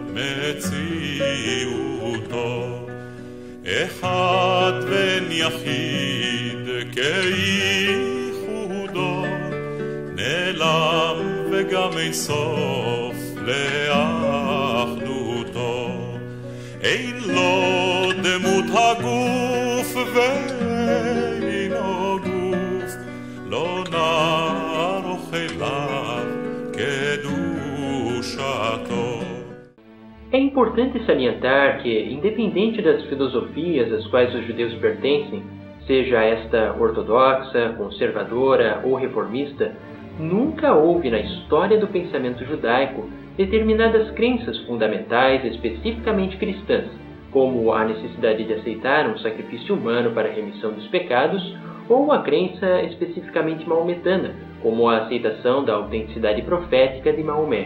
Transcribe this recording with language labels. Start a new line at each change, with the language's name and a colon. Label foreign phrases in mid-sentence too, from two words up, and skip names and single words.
Hebrew: מציאותו אחד בן יחיד כייחודו נעלם וגם אין סוף לאחדותו אין לו דמות הגוף ואינו גוף לא נערוך אליו קדושתו.
Portuguese: É importante salientar que, independente das filosofias às quais os judeus pertencem, seja esta ortodoxa, conservadora ou reformista, nunca houve na história do pensamento judaico determinadas crenças fundamentais especificamente cristãs, como a necessidade de aceitar um sacrifício humano para a remissão dos pecados, ou a crença especificamente maometana, como a aceitação da autenticidade profética de Maomé.